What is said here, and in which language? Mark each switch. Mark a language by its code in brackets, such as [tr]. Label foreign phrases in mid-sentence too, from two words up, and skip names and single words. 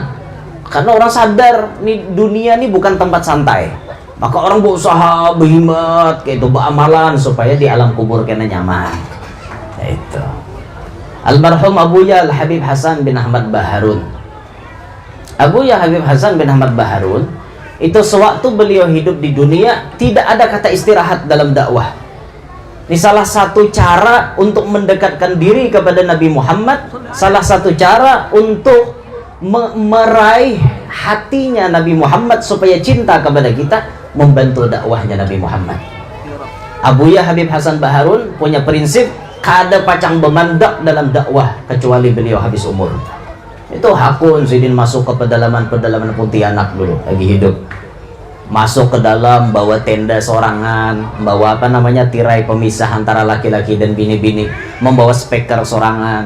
[id] Karena orang sadar nih dunia ini bukan tempat santai. Maka orang berusaha berhimmat kayak itu, beramalan supaya di alam kubur kena nyaman. Kayak itu. Almarhum Abuya Al-Habib Hasan bin Ahmad Baharun. Abuya Habib Hasan bin Ahmad Baharun itu sewaktu beliau hidup di dunia tidak ada kata istirahat dalam dakwah. Ini salah satu cara untuk mendekatkan diri kepada Nabi Muhammad, salah satu cara untuk meraih hatinya Nabi Muhammad supaya cinta kepada kita, membantu dakwahnya Nabi Muhammad. [bjn] Abuya Habib Hasan Baharun punya prinsip kada pacang bemandak dalam dakwah kecuali beliau habis umur. Itu hakun sidin masuk ke pedalaman Pontianak dulu lagi hidup. Masuk ke dalam bawa tenda sorangan, bawa apa namanya tirai pemisah antara laki-laki dan bini-bini, membawa speaker sorangan.